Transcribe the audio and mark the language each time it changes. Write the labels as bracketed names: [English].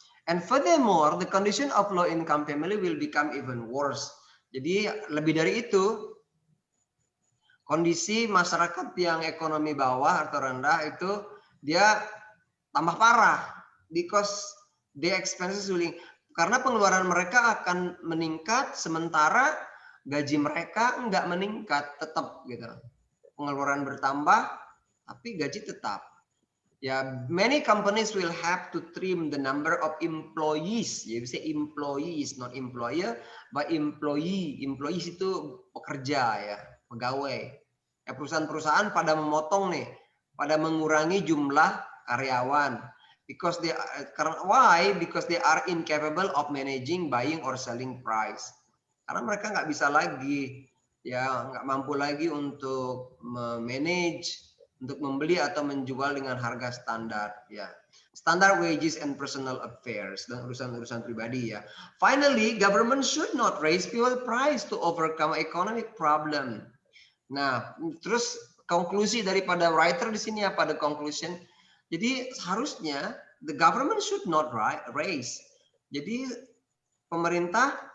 [English] And furthermore, the condition of low income family will become even worse. [Indonesian] Jadi lebih dari itu, kondisi masyarakat yang ekonomi bawah atau rendah itu dia tambah parah [English] because the expenses will, [Indonesian] karena pengeluaran mereka akan meningkat sementara gaji mereka nggak meningkat, tetap gitu. Pengeluaran bertambah tapi gaji tetap. [English] Ya, many companies will have to trim the number of employees. Ya, bisa employees, not employer, but employee. [Indonesian] Employees itu pekerja ya, pegawai. Ya, perusahaan-perusahaan pada memotong nih, pada mengurangi jumlah karyawan. [English] Because they why? Because they are incapable of managing buying or selling price. [Indonesian] Karena mereka nggak bisa lagi, ya nggak mampu lagi untuk manage, untuk membeli atau menjual dengan harga standar ya, [English] standard wages and personal affairs, [Indonesian] dan urusan-urusan pribadi ya. [English] Finally, government should not raise fuel price to overcome economic problem. [Indonesian] Nah, terus konklusi daripada writer di sini apa, [English] the conclusion. [Indonesian] Jadi seharusnya [English] the government should not raise. [Indonesian] Jadi pemerintah